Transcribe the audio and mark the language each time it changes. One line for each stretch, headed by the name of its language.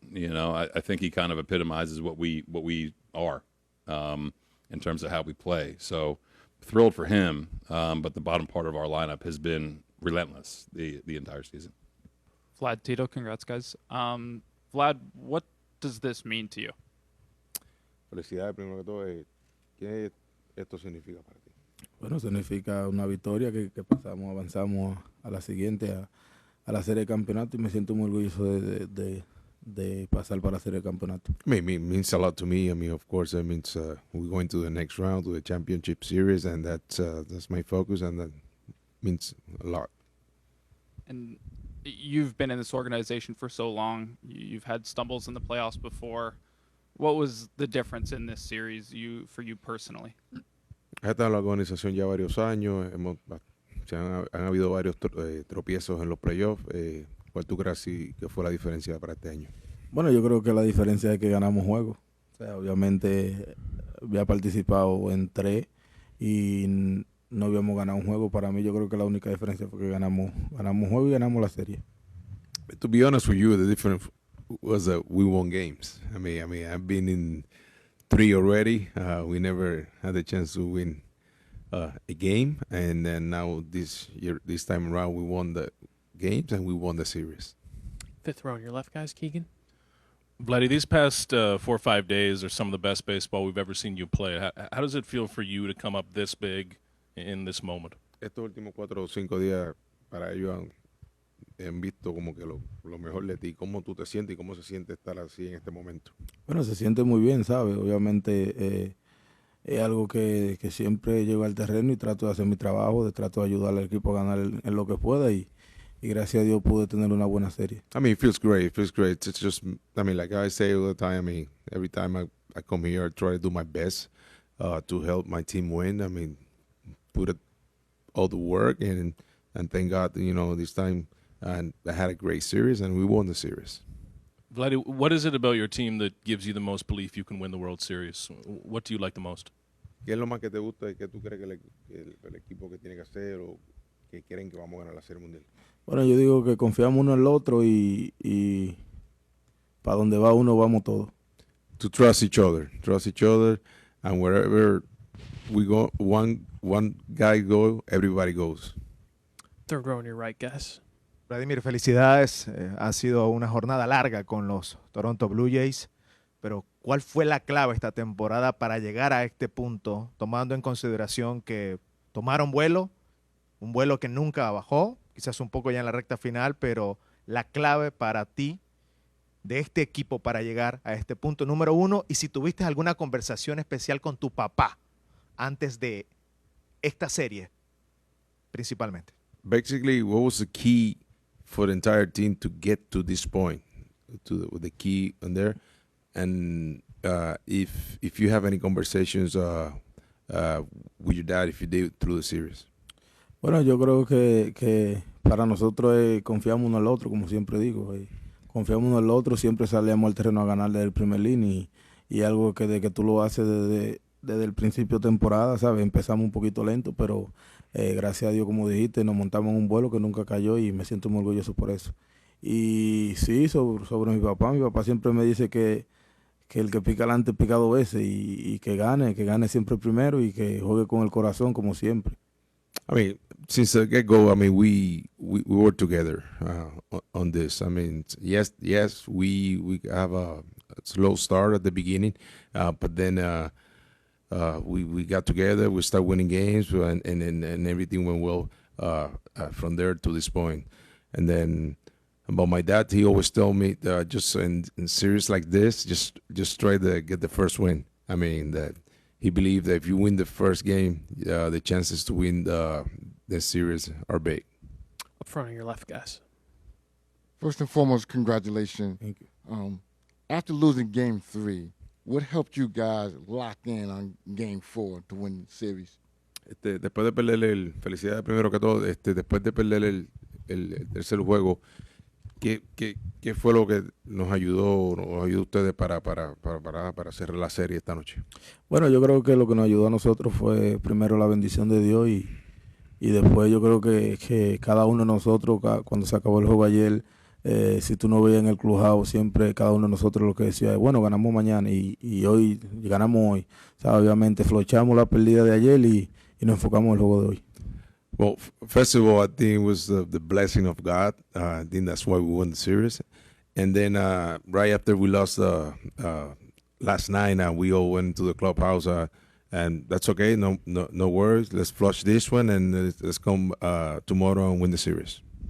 English: You know, I think he kind of epitomizes what we are in terms of how we play. So thrilled for him, but the bottom part of our lineup has been relentless the entire season. Vlad, Tito, congrats, guys. Vlad, what does this mean to you?
Spanish: Felicidades, primero que todo. ¿Qué esto significa para ti? Bueno, significa una victoria que pasamos, avanzamos a la siguiente, a la serie de campeonato, y me siento muy orgulloso de pasar para la serie de campeonato.
English: I mean, it means a lot to me. I mean, of course, it means we're going to the next round, to the championship series, and that's my focus, and that means a lot. And you've been in this organization for so long. You've had stumbles in the playoffs before. What was the difference in this series for you personally?
Spanish: He estado en la organización ya varios años. Han habido varios tropiezos en los playoffs. ¿Cuál tú crees que fue la diferencia para este año? Bueno, yo creo que la diferencia es que ganamos juegos. O sea, obviamente había participado en 3 y no habíamos ganado un juego. Para mí yo creo que la única diferencia fue que ganamos un juego y ganamos la serie.
English: To be honest with you, the difference was that we won games. I mean, I've been in 3 already. We never had the chance to win a game, and then now this time around, we won the games and we won the series. Fifth row on your left, guys. Keegan. Vladdy, these past 4 or 5 days are some of the best baseball we've ever seen you play. How does it feel for you to come up this big in this moment?
Spanish: Estos últimos 4 o 5 días para ellos han visto como que lo mejor de ti. ¿Cómo tú te sientes y cómo se siente estar así en este momento? Bueno, se siente muy bien, ¿sabes? Obviamente es algo que siempre llego al terreno y trato de hacer mi trabajo, trato de ayudar al equipo a ganar en lo que pueda y gracias a Dios pude tener una buena serie.
English: I mean, it feels great. It feels great. It's just, I mean, like I say all the time, I mean, every time I come here, I try to do my best to help my team win. I mean, put all the work and thank God, you know, this time and I had a great series and we won the series. Vladdy, what is it about your team that gives you the most belief you can win the World Series? What do you like the most?
Spanish: ¿Qué es lo más que te gusta y qué tú crees que el equipo que tiene que hacer o que quieren que vamos a ganar la Serie Mundial? Bueno, yo digo que confiamos uno en el otro y para donde va uno vamos todos.
English: To trust each other, and wherever we go, one guy go, everybody goes. Third row on your right, guys.
Spanish: Vladimir, felicidades. Ha sido una jornada larga con los Toronto Blue Jays, pero ¿cuál fue la clave esta temporada para llegar a este punto, tomando en consideración que tomaron vuelo, un vuelo que nunca bajó, quizás un poco ya en la recta final, pero la clave para ti de este equipo para llegar a este punto número 1 y si tuviste alguna conversación especial con tu papá antes de esta serie, principalmente?
English: Basically, what was the key for the entire team to get to this point, the key on there, and if you have any conversations with your dad, if you did through the series.
Spanish: Bueno, yo creo que para nosotros confiamos uno al otro, como siempre digo, confiamos uno al otro, siempre salíamos al terreno a ganar desde el primer inning y algo que de que tú lo haces desde el principio de temporada, ¿sabes? Empezamos un poquito lento, pero gracias a Dios, como dijiste, nos montamos en un vuelo que nunca cayó y me siento muy orgulloso por eso. Y sí, sobre mi papá siempre me dice que el que pica adelante pica 2 veces y que gane siempre primero y que juegue con el corazón como siempre.
English: I mean, since the get-go, I mean, we work together on this. I mean, yes, we have a slow start at the beginning, but then we got together, we started winning games, and everything went well from there to this point. And then about my dad, he always told me just in series like this, just try to get the first win. I mean, that he believed that if you win the first game, the chances to win the series are big. Up front on your left, guys. First and foremost, congratulations. Thank you. After losing Game 3, what helped you guys lock in on Game 4 to win the series?
Spanish: Después de perder felicidades primero que todo, después de perder el tercer juego, ¿qué fue lo que nos ayudó a ustedes para cerrar la serie esta noche? Bueno, yo creo que lo que nos ayudó a nosotros fue primero la bendición de Dios y después yo creo que cada uno de nosotros, cuando se acabó el juego ayer, si tú no veías en el clubhouse, siempre cada uno de nosotros lo que decía es, bueno, ganamos mañana y hoy ganamos hoy. O sea, obviamente flochamos la pérdida de ayer y nos enfocamos en el juego de hoy.
English: Well, first of all, I think it was the blessing of God. I think that's why we won the series. And then right after we lost last night, we all went to the clubhouse, and that's okay. No worries. Let's flush this one, and let's come tomorrow and win the series.